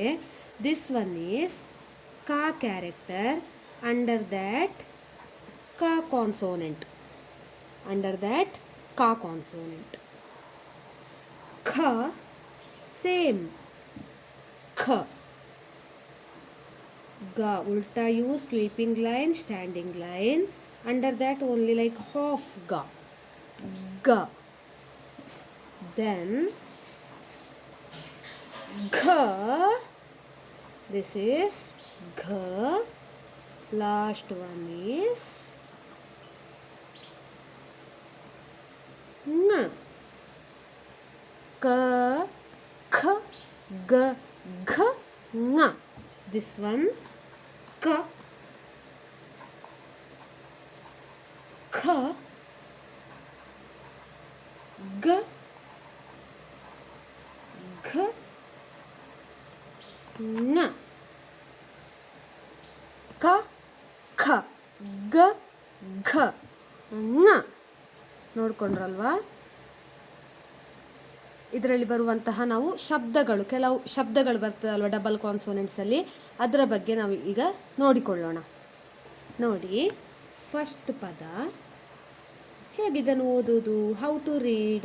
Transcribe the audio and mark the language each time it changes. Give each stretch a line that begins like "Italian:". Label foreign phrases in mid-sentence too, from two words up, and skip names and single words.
English: This one is ಕ character, under that ಕ consonant, under that ಕ consonant.
Kannada: ಖ ಸೇಮ್ ಖ.
English: Ga, ulta use sleeping line, standing line, under that only like half ga, ga. Then gha, this is gha, last one is nga, ka, kha, ga, gha, nga. This one ka, kha, ga, gha, nga. ka, kha, ga, gha, nga.
Kannada: ನೋಡ್ಕೊಂಡ್ರಲ್ವಾ? ಇದರಲ್ಲಿ ಬರುವಂತಹ ನಾವು ಶಬ್ದಗಳು, ಕೆಲವು ಶಬ್ದಗಳು ಬರ್ತದಲ್ವ
English: double consonants,
Kannada: ಅದರ ಬಗ್ಗೆ ನಾವು ಈಗ ನೋಡಿಕೊಳ್ಳೋಣ. ನೋಡಿ, ಫಸ್ಟ್ ಪದ ಹೇಗಿದನ್ನು ಓದೋದು,
English: how to read.